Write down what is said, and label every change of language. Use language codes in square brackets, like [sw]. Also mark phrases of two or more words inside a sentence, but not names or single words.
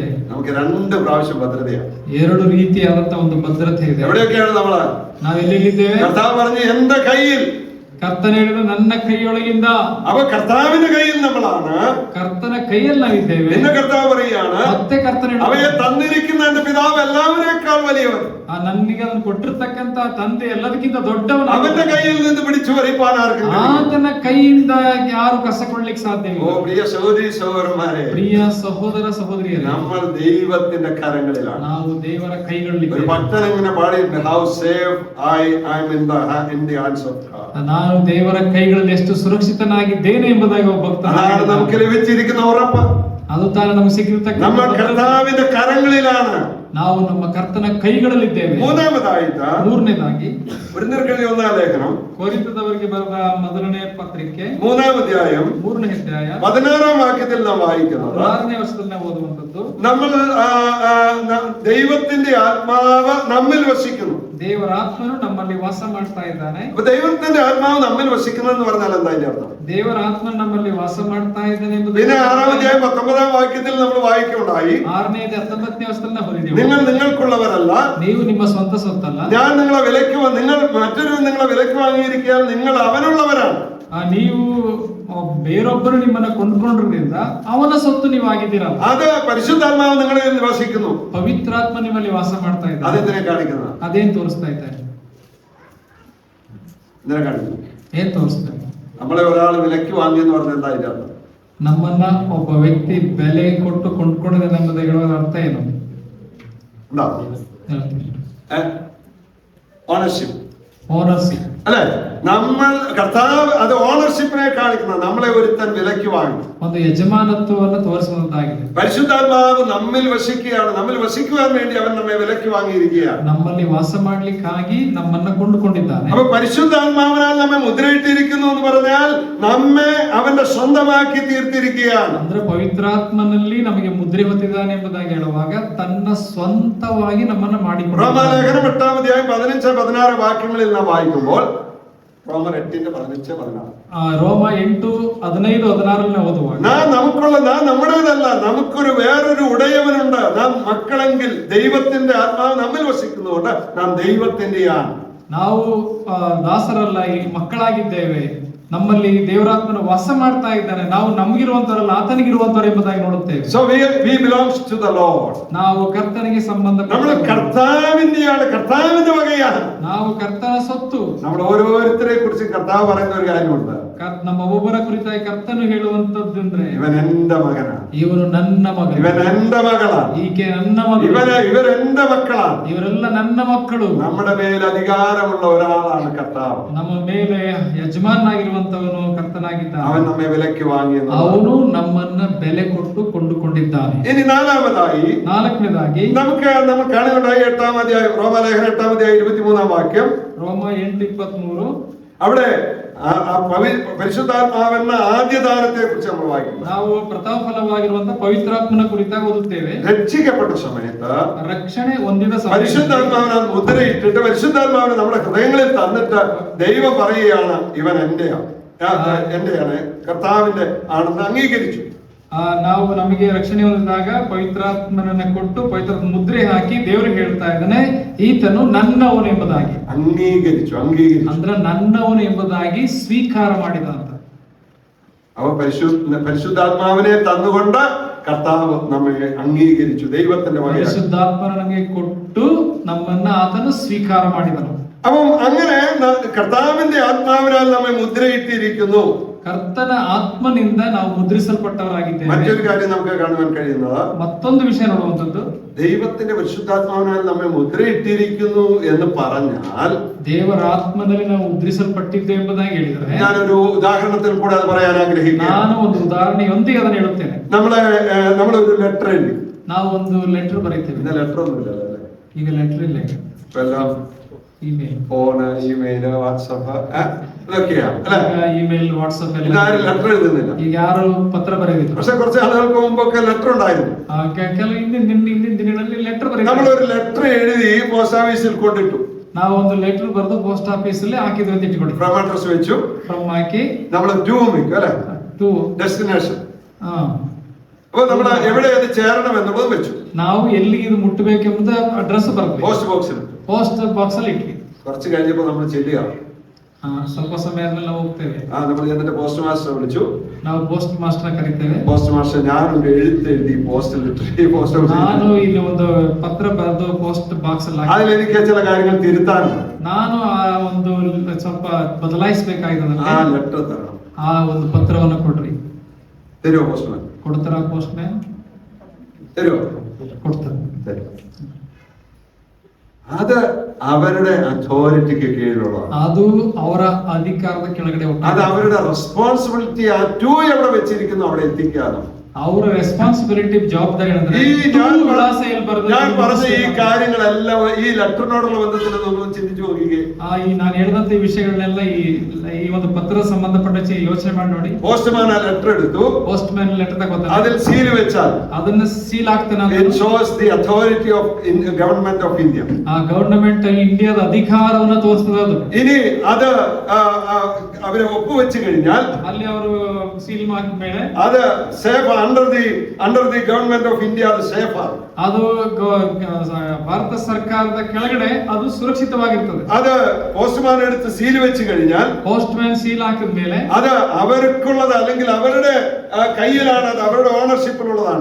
[ml] നമുക്ക് 2 പ്രാവശ്യം ഭദ്രതയാണ്. [kn] 2 ರೀತಿಯಾದಂತ ಒಂದು ಭದ್ರತೆ ಇದೆ. [ml] എവിടെയൊക്കെയാണ് നമ്മള്? [kn] ನಾವೆಲ್ಲಿದ್ದೇವೆ? [ml] കർത്താവ് പറഞ്ഞു, എന്റെ കയ്യിൽ. [kn] ಕರ್ತನ ಹೇಳಿದ, ನನ್ನ ಕೈಯೊಳಗಿಂದ. [ml] അപ്പൊ കർത്താവിന്റെ കയ്യിൽ നമ്മളാണ്. [kn] ಕರ್ತನ ಕೈಯಲ್ಲಿ ನಾವಿದ್ದೇವೆ. [ml] പിന്നെ കർത്താവ് പറയാണ്, [kn] ಮತ್ತೆ ಕರ್ತನ [ml] അവയെ തന്നിരിക്കുന്ന എന്റെ പിതാവ് എല്ലാവരേക്കാൾ വലിയവൻ, [kn] ನನಗೆ ಅದನ್ನು ಕೊಟ್ಟಿರ್ತಕ್ಕಂತ ತಂದೆ ಎಲ್ಲದಕ್ಕಿಂತ ದೊಡ್ಡವನು. [ml] അവന്റെ കയ്യിൽ നിന്ന് പിടിച്ചു പറിപ്പാൻ ആർക്കും കഴിയില്ല. [kn] ಆತನ ಕೈಯಿಂದ ಯಾರು ಕಸಕೊಳ್ಳಿಕ್ಕೆ ಸಾಧ್ಯವಿಲ್ಲ. [ml] ഓ പ്രിയ സഹോദരി സഹോദരന്മാരെ, [kn] ಪ್ರಿಯ ಸಹೋದರ ಸಹೋದರಿಯರೇ, [ml] നമ്മൾ ദൈവത്തിന്റെ കരങ്ങളിലാണ്. [kn] ನಾವು ದೇವರ [ml] ഒരു [kn] ಕೈಗಳಲ್ಲಿ. [ml] ഭക്തൻ ഇങ്ങനെ പാടിയിട്ടുണ്ട്, [en] How safe I am in the hands of God. [kn] ನಾನು ದೇವರ ಕೈಗಳಲ್ಲಿ ಎಷ್ಟು ಸುರಕ್ಷಿತನಾಗಿದ್ದೇನೆ ಎಂಬುದಾಗಿ ಒಬ್ಬ ಭಕ್ತ. [ml] അതാണ് നമുക്ക് ലഭിച്ചിരിക്കുന്ന ഉറപ്പ്. [kn] ಅದು ತಾನೇ ನಮಗೆ ಸಿಕ್ಕಿರ್ತಕ್ಕಂಥ. [ml] നമ്മൾ കർത്താവിന്റെ കരങ്ങളിലാണ്. [kn] ನಾವು ನಮ್ಮ ಕರ್ತನ ಕೈಗಳಲ್ಲಿದ್ದೇವೆ. [ml] മൂന്നാമതായിട്ട്, [kn] ಮೂರನೇದಾಗಿ, [ml] കൊരിന്ത്യർക്കെഴുതിയ 1-ാം ലേഖനം, [kn] ಕೊರಿಂಥದವರಿಗೆ ಬರೆದ ಮೊದಲನೇ ಪತ್ರಿಕೆ [ml] 3-ാം അധ്യായം [kn] 3ನೇ ಅಧ್ಯಾಯ [ml] 16-ാം വാക്യത്തിൽ നാം വായിക്കുന്നത്, [kn] 6ನೇ ವರ್ಷದಲ್ಲಿ ನಾವು ಓದುವಂತದ್ದು, [ml] നമ്മൾ ദൈവത്തിന്റെ ആത്മാവ് നമ്മിൽ വസിക്കുന്നു. [kn] ದೇವರ ಆತ್ಮನು ನಮ್ಮಲ್ಲಿ ವಾಸ ಮಾಡ್ತಾ ಇದ್ದಾನೆ. [ml] അപ്പൊ ദൈവത്തിന്റെ ആത്മാവ് നമ്മിൽ വസിക്കുന്നു എന്ന് പറഞ്ഞാൽ എന്താ അതിന്റെ അർത്ഥം? [kn] ದೇವರ ಆತ್ಮನು ನಮ್ಮಲ್ಲಿ ವಾಸ ಮಾಡ್ತಾ ಇದ್ದಾನೆ ಎಂಬುದು. [ml] പിന്നെ 6-ാം അധ്യായം 19-ാം വാക്യത്തിൽ നമ്മൾ വായിക്കുകയുണ്ടായി, [kn] 6ನೇ 19ನೇ ವರ್ಷದಲ್ಲಿ ನಾವು ಓದಿದ್ದೇವೆ, [ml] നിങ്ങൾ നിങ്ങൾക്കുള്ളവരല്ല, [kn] ನೀವು ನಿಮ್ಮ ಸ್ವಂತ ಸೊತ್ತಲ್ಲ, [ml] ഞാൻ നിങ്ങളെ വിലയ്ക്ക് നിങ്ങൾ മറ്റൊരു നിങ്ങളെ വിലയ്ക്ക് വാങ്ങിയിരിക്കാൻ നിങ്ങൾ അവനുള്ളവരാണ്. [kn] ನೀವು ಬೇರೊಬ್ಬರು ನಿಮ್ಮನ್ನ ಕೊಂಡ್ಕೊಂಡಿರೋದ್ರಿಂದ ಅವನ ಸೊತ್ತು ನೀವಾಗಿದ್ದೀರಲ್ಲ. [ml] അത് പരിശുദ്ധാത്മാവ് നിങ്ങളിൽ നിവസിക്കുന്നു. [kn] ಪವಿತ್ರಾತ್ಮ ನಿಮ್ಮಲ್ಲಿ ವಾಸ ಮಾಡ್ತಾ ಇದ್ದಾರೆ. [ml] അതെന്തിനെ കാണിക്കുന്നത്? [kn] ಅದೇನ್ ತೋರಿಸ್ತಾ ಇದ್ದಾರೆ? [ml] എന്തിനെ കാണിക്കുന്നു? [kn] ಏನ್ ತೋರಿಸ್ತಾ ಇದೆ? [ml] നമ്മളെ ഒരാൾ വിലക്ക് വാങ്ങിയെന്ന് പറഞ്ഞാൽ എന്താ അതിന്റെ അർത്ഥം? [kn] ನಮ್ಮನ್ನ ಒಬ್ಬ ವ್ಯಕ್ತಿ ಬೆಲೆ ಕೊಟ್ಟು ಕೊಂಡ್ಕೊಂಡಿದೆ ಎಂಬುದರ ಅರ್ಥ ಏನು? [ml] എന്താ? ഓണർഷിപ്പ്. ഓണർഷിಪ್ അല്ലെ? നമ്മൾ കർത്താവ് അത് ഓണർഷിപ്പിനെ കാണിക്കുന്നത്. നമ്മളെ ഒരുത്തൻ വിലക്ക് വാങ്ങി. [kn] ಒಂದು ಯಜಮಾನತ್ವವನ್ನು ತೋರಿಸುವಂತಾಗಿದೆ. [ml] പരിശുദ്ധാത്മാവ് നമ്മിൽ വസിക്കുകയാണ്. നമ്മിൽ വസിക്കുവാൻ വേണ്ടി അവൻ നമ്മെ വിലക്ക് വാങ്ങിയിരിക്കുകയാണ്. [kn] ನಮ್ಮಲ್ಲಿ ವಾಸ ಮಾಡ್ಲಿಕ್ಕಾಗಿ ನಮ್ಮನ್ನ ಕೊಂಡುಕೊಂಡಿದ್ದಾನೆ. [ml] അപ്പൊ പരിശുദ്ധാത്മാവിനാൽ നമ്മെ മുദ്രയിട്ടിരിക്കുന്നു എന്ന് പറഞ്ഞാൽ നമ്മെ അവന്റെ സ്വന്തമാക്കി തീർത്തിരിക്കുകയാണ്. [kn] ಅಂದ್ರೆ ಪವಿತ್ರಾತ್ಮನಲ್ಲಿ ನಮಗೆ ಮುದ್ರೆ ಹೊತ್ತಿದ್ದಾನೆ ಎಂಬುದಾಗಿ ಹೇಳುವಾಗ ತನ್ನ ಸ್ವಂತವಾಗಿ ನಮ್ಮನ್ನ ಮಾಡಿಕೊಂಡು. [ml] റോമാലേഖനം 8-ാം അധ്യായം 15-16 വാക്യങ്ങളിൽ നാം വായിക്കുമ്പോൾ റോമർ 8:15-16 [kn] ರೋಮ 8:15-16 ಓದುವಾಗ [ml] നാം നമ്മുടേതല്ല, നമുക്കൊരു വേറൊരു ഉടയവനുണ്ട്. നാം മക്കളെങ്കിൽ ദൈവത്തിന്റെ ആത്മാവ് നമ്മിൽ വസിക്കുന്നതുകൊണ്ട് നാം ദൈവത്തിന്റെയാണ്. [kn] ನಾವು ದಾಸರಲ್ಲ, ಈ ಮಕ್ಕಳಾಗಿದ್ದೇವೆ. ನಮ್ಮಲ್ಲಿ ದೇವರಾತ್ಮನ ವಾಸ ಮಾಡ್ತಾ ಇದ್ದಾನೆ. ನಾವು ನಮಗಿರುವಂತವರಲ್ಲ, ಆತನಿಗಿರುವಂತವರು ಎಂಬುದಾಗಿ ನೋಡುತ್ತೇವೆ. [en] So we belongs to the Lord. [kn] ನಾವು ಕರ್ತನಿಗೆ ಸಂಬಂಧಪಟ್ಟ, [ml] നമ്മൾ കർത്താവിന്റെയാണ്, കർത്താവിന്റെ വകയാണ്. [kn] ನಾವು ಕರ್ತನ ಸೊತ್ತು. [ml] നമ്മൾ ഓരോരുത്തരെ കുറിച്ച് കർത്താവ് പറയുന്ന ഒരു കാര്യമുണ്ട്. [kn] ನಮ್ಮ ಒಬ್ಬೊಬ್ಬರ ಕುರಿತಾಗಿ ಕರ್ತನು ಹೇಳುವಂತದ್ದಂದ್ರೆ, [ml] ഇവൻ എന്റെ മകനാണ്, [kn] ಇವನು ನನ್ನ ಮಗ, [ml] ഇവൻ എന്റെ മകളാണ്, [kn] ಈಕೆ ನನ್ನ ಮಗಳು, [ml] ഇവർ എന്റെ മക്കളാണ്. [kn] ಇವರೆಲ್ಲ ನನ್ನ ಮಕ್ಕಳು. [ml] നമ്മുടെ മേൽ അധികാരമുള്ള ഒരാളാണ് കർത്താവ്. [kn] ನಮ್ಮ ಮೇಲೆ ಯಜಮಾನಾಗಿರುವಂತವನು ಕರ್ತನಾಗಿದ್ದಾನೆ. [ml] അവൻ നമ്മെ വിലക്ക് വാങ്ങിയെന്ന് [kn] ಅವನು ನಮ್ಮನ್ನ ಬೆಲೆ ಕೊಟ್ಟು ಕೊಂಡುಕೊಂಡಿದ್ದಾನೆ. [ml] ഇനി നാലാമതായി [kn] ನಾಲ್ಕನೇದಾಗಿ [ml] നമ്മൾ കാണുന്നുണ്ടായി 8-ാം അധ്യായം, റോമാലേഖനം 8-ാം അധ്യായം 23-ാം വാക്യം. [kn] ರೋಮ 8:23 [ml] അവിടെ പരിശുദ്ധാത്മാവെന്ന ആദ്യദാനത്തെ കുറിച്ച് നമ്മൾ വായിക്കുന്നു. [kn] ನಾವು ಪ್ರಥಮ ಫಲವಾಗಿರುವಂತಹ ಪವಿತ್ರಾತ್ಮನ ಕುರಿತಾಗಿ ಓದುತ್ತೇವೆ. [ml] രക്ഷിക്കപ്പെട്ട സമയത്ത് [kn] ರಕ್ಷಣೆ ಹೊಂದಿದ ಸಮಯದಲ್ಲಿ [ml] പരിശുദ്ധാത്മാവിനെ മുദ്രയിട്ടിട്ട് പരിശുദ്ധാത്മാവിനെ നമ്മുടെ ഹൃദയങ്ങളിൽ തന്നിട്ട് ദൈവം പറയുകയാണ്, ഇവൻ എന്റെയാണ്, കർത്താവിന്റെ ആണെന്ന് അംഗീകരിച്ചു. [kn] ನಾವು ನಮಗೆ ರಕ್ಷಣೆ ಹೊಂದಿದಾಗ ಪವಿತ್ರಾತ್ಮನನ್ನ ಕೊಟ್ಟು ಪವಿತ್ರಾತ್ಮ ಮುದ್ರೆ ಹಾಕಿ ದೇವರು ಹೇಳ್ತಾ ಇದ್ದಾನೆ, ಈತನು ನನ್ನವನು ಎಂಬುದಾಗಿ [ml] അംഗീകരിച്ചു. [kn] ಅಂದ್ರೆ ನನ್ನವನು ಎಂಬುದಾಗಿ ಸ್ವೀಕಾರ ಮಾಡಿದಂತ. [ml] അവ പരിശുദ്ധാത്മാവിനെ തന്നുകൊണ്ട് കർത്താവ് നമ്മെ അംഗീകരിച്ചു. ദൈവത്തിന്റെ വകയാണ്. [kn] ಪರಿಶುದ್ಧಾತ್ಮನ ನಮಗೆ ಕೊಟ್ಟು ನಮ್ಮನ್ನ ಆತನು ಸ್ವೀಕಾರ ಮಾಡಿದನು. [ml] അപ്പം അങ്ങനെ കർത്താവിന്റെ ആത്മാവിനാൽ നമ്മെ മുദ്രയിട്ടിരിക്കുന്നു. [kn] ಕರ್ತನ ಆತ್ಮನಿಂದ ನಾವು ಮುದ್ರಿಸಲ್ಪಟ್ಟವರಾಗಿದ್ದೇವೆ. [ml] മറ്റൊരു കാര്യം നമുക്ക് കാണുവാൻ കഴിയുന്നത്, [kn] ಮತ್ತೊಂದು ವಿಷಯ ನೋಡುವಂತದ್ದು, [ml] ദൈവത്തിന്റെ പരിശുദ്ധാത്മാവിനാൽ നമ്മെ മുദ്രയിട്ടിരിക്കുന്നു എന്ന് പറഞ്ഞാൽ [kn] ದೇವರ ಆತ್ಮನಲ್ಲಿ ನಾವು ಮುದ್ರಿಸಲ್ಪಟ್ಟಿದ್ದೇವೆ ಎಂಬುದಾಗಿ ಹೇಳಿದರೆ, [ml] ഞാനൊരു ഉദാഹരണത്തിൽ കൂടെ അത് പറയാൻ ആഗ്രഹിക്കുന്നു. [kn] ನಾನು ಒಂದು ಉದಾಹರಣೆಯೊಂದಿಗೆ ಅದನ್ನು ಹೇಳುತ್ತೇನೆ. [ml] നമ്മളൊരു ലെറ്റർ എഴുതി. [kn] ನಾವು ಒಂದು ಲೆಟರ್ ಬರೀತೇವೆ. [ml] ഇന്ന് ലെറ്റർ ഒന്നുമില്ല അല്ലേ? [kn] ಈಗ ಲೆಟರ್ ಇಲ್ಲ, [ml] ഇപ്പൊ എല്ലാം [kn] ಇಮೇಲ್, [ml] ഫോണ്, ഇമെയില്, വാട്സപ്പ് ഇതൊക്കെയാണ് അല്ലെ? [kn] ಇಮೇಲ್, ವಾಟ್ಸ್ಆಪ್ ಎಲ್ಲ. [ml] ഇതാരും ലെറ്റർ എഴുതുന്നില്ല. [kn] ಈಗ ಯಾರು ಪತ್ರ ಬರೆಯೋದಿಲ್ಲ. [ml] പക്ഷെ കുറച്ച് ആളുകൾക്ക് മുമ്പൊക്കെ ലെറ്റർ ഉണ്ടായിരുന്നു. [kn] ಕೆಲವು ಹಿಂದಿನ ದಿನಗಳಲ್ಲಿ ಲೆಟರ್ ಬರೀತಾರೆ. [ml] നമ്മളൊരു ലെറ്റർ എഴുതി [en] പോസ്റ്റ് ഓഫീസിൽ [ml] കൊണ്ടിട്ടു. [kn] ನಾವು ಒಂದು ಲೆಟರ್ ಬರೆದು [en] post office [kn] ಅಲ್ಲಿ ಹಾಕಿದ್ವಿ ಅಂತ ಇಟ್ಕೊಳ್ಳಿ. [en] from address [ml] വെച്ചു, [kn] ಫ್ರಮ್ ಹಾಕಿ [ml] നമ്മൾ ടു വെക്കും അല്ലെ? [kn] ಟು [ml] ഡെസ്റ്റിനേഷൻ. അപ്പൊ നമ്മൾ എവിടെ അത് ചേരണം എന്നുള്ളത് വെച്ചു. [kn] ನಾವು ಎಲ್ಲಿಗೆ ಇದು ಮುಟ್ಟಬೇಕೆಂಬುದು ಅಡ್ರೆಸ್ ಬರ್ತದೆ. [en] പോസ്റ്റ് ബോക്സിൽ. post box [kn] ಅಲ್ಲಿ ಇಟ್ವಿ. [ml] കുറച്ച് കഴിഞ്ഞപ്പോ നമ്മൾ ചെല്ലുക. [kn] ಸ್ವಲ್ಪ ಸಮಯ ಆದ್ಮೇಲೆ ನಾವು ಹೋಗ್ತೇವೆ. [ml] നമ്മൾ എന്നിട്ട് [en] post master [ml] വിളിച്ചു. [kn] ನಾವು [en] post master [kn] ಕರೀತೇವೆ. [en] post master, [ml] ഞാനൊരു എഴുതി പോസ്റ്റിൽ ഇട്ടു. [kn] ನಾನು ಇಲ್ಲಿ ಒಂದು ಪತ್ರ ಬರೆದು [en] post box [kn] ಅಲ್ಲಿ ಹಾಕಿ, [ml] അതിലെനിക്ക് ചില കാര്യങ്ങൾ തിരുത്താനുണ്ട്. [kn] ನಾನು ಆ ಒಂದು ಸ್ವಲ್ಪ ಬದಲಾಯಿಸಬೇಕಾಗಿದೆ. [ml] ആ ലെറ്റർ തരണം. [kn] ಆ ಒಂದು ಪತ್ರವನ್ನು ಕೊಡ್ರಿ. [ml] തരുമോ പോസ്റ്റ്മാൻ? [kn] ಕೊಡ್ತಾರ [en] post man? [ml] തരുമോ? [kn] ಕೊಡ್ತಾರೆ. [ml] തരും. അത് അവരുടെ അതോറിറ്റിക്ക് കീഴിലുള്ളതാണ്. [kn] ಅದು ಅವರ ಅಧಿಕಾರದ ಕೆಳಗಡೆ [ml] അത് അവരുടെ റെസ്പോൺസിബിലിറ്റി. ആ ടു എവിടെ വെച്ചിരിക്കുന്നു അവിടെ എത്തിക്കാനും [kn] ಅವರ ರೆಸ್ಪಾನ್ಸಿಬಿಲಿಟಿ, ಜವಾಬ್ದಾರಿ. [ml] ഞാൻ പറഞ്ഞ ഈ കാര്യങ്ങളെല്ലാം ഈ ലെറ്ററിനോടുള്ള ബന്ധത്തിൽ നമ്മൾ ചിന്തിച്ചു നോക്കിക്കേ. [kn] ನಾನು ಹೇಳಿದಂತ ಈ ವಿಷಯಗಳನ್ನೆಲ್ಲ ಈ ಒಂದು ಪತ್ರ ಸಂಬಂಧಪಟ್ಟ ಯೋಚನೆ ಮಾಡಿ ನೋಡಿ. [ml] പോസ്റ്റ്മാൻ ആ ലെറ്റർ എടുത്തു. [en] post man [kn] ಲೆಟರ್ ತಗೋತಾನೆ. [ml] അതിൽ സീൽ വെച്ചാൽ [kn] ಅದನ್ನ ಸೀಲ್ ಆಗ್ತಾನೆ. [en] it shows the authority of government of India. [kn] ಆ ಗವರ್ನಮೆಂಟ್ ಇಂಡಿಯಾದ ಅಧಿಕಾರವನ್ನು ತೋರಿಸ್ತದೆ ಅದು. [ml] ഇനി അത് അവരെ ഒപ്പുവെച്ച് കഴിഞ്ഞാൽ [kn] ಅಲ್ಲಿ ಅವರು ಸೀಲ್ ಮಾಡಿದ ಮೇಲೆ [ml] അത് സേഫ് ആണ് [en] under the government of India, the safer. [kn] ಅದು ಭಾರತ ಸರ್ಕಾರದ ಕೆಳಗಡೆ ಅದು ಸುರಕ್ಷಿತವಾಗಿರ್ತದೆ. [ml] അത് പോസ്റ്റ്മാൻ എടുത്ത് സീൽ വെച്ച് കഴിഞ്ഞാൽ, [en] post man seal [kn] ಹಾಕಿದ ಮೇಲೆ [ml] അത് അവർക്കുള്ളത് അല്ലെങ്കിൽ അവരുടെ കയ്യിലാണ്, അത് അവരുടെ ഓണർഷിപ്പിലുള്ളതാണ്.